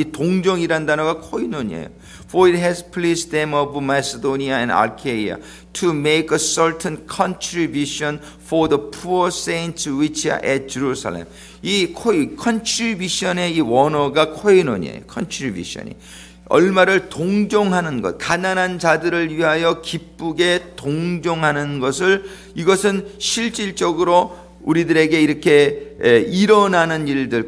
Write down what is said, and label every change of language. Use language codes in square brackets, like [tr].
[ko] 이 동정이란 단어가 코이노니아예요. [en] For it has pleased them of Macedonia and Achaia to make a certain contribution for the poor saints which are at Jerusalem. [ko] 이 contribution의 이 원어가 코이노니아예요. contribution이 얼마를 동정하는 것, 가난한 자들을 위하여 기쁘게 동정하는 것을, 이것은 실질적으로 우리들에게 이렇게 일어나는 일들.